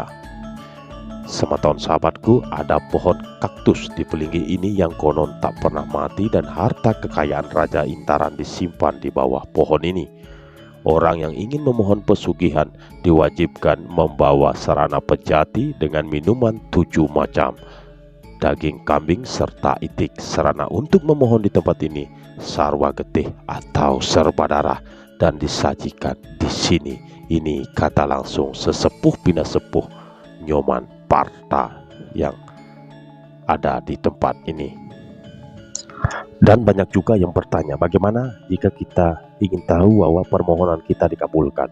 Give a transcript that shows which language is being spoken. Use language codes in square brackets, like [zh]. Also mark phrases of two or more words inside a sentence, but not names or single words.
[id] Sematon sahabatku, ada pohon kaktus di Pelinggi ini yang konon tak pernah mati dan harta kekayaan Raja Intaran disimpan di bawah pohon ini. Orang yang ingin memohon pesugihan diwajibkan membawa sarana pejati dengan minuman 7 macam, daging kambing serta itik. Sarana untuk memohon di tempat ini sarwa getih atau serba darah dan disajikan di sini. Ini kata langsung sesepuh bina sepuh Nyoman Parta yang ada di tempat ini. Dan banyak juga yang bertanya, bagaimana jika kita ingin tahu bahwa permohonan kita dikabulkan?